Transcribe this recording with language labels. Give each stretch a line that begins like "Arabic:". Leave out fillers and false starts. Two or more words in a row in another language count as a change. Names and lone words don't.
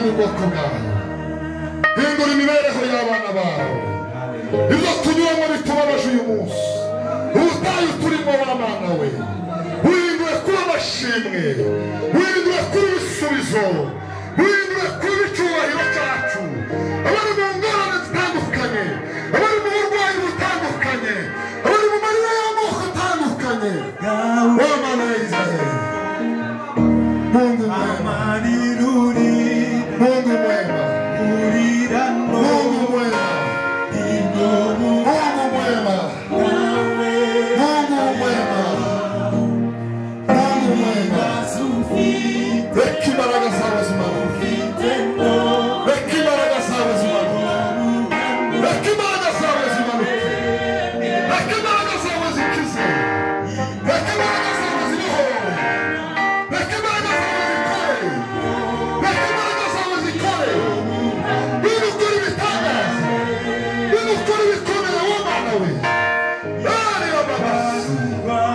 Kinyarwanda: ubwoko bwawe hindura imibereho y'abana bawe ibyo tunyuramo bitubabaje uyu munsi ubutayu turimo w'abana we wihindure kuba amashimwe wihindure kuba ibisubizo wihindure kuba icyubahiro cyacu abari mu ngorane zitandukanye abari mu burwayi butandukanye abari mu marira y'amoko atandukanye w'abana
Swahili: ya Israheli Mungu mwema Mungu mwema Mungu mwema Mungu mwema Mungu mwema Mungu
Kinyarwanda: mwema reka imbaraga zawe zimanuke reka imbaraga zawe zimanuke reka imbaraga zawe zimanuke reka imbaraga zawe zikize reka imbaraga zawe zibohore reka imbaraga zawe zikore reka imbaraga zawe zikore bintu ukora ibitangaza bintu ukora ibikomeye w'umwana we ari ababasi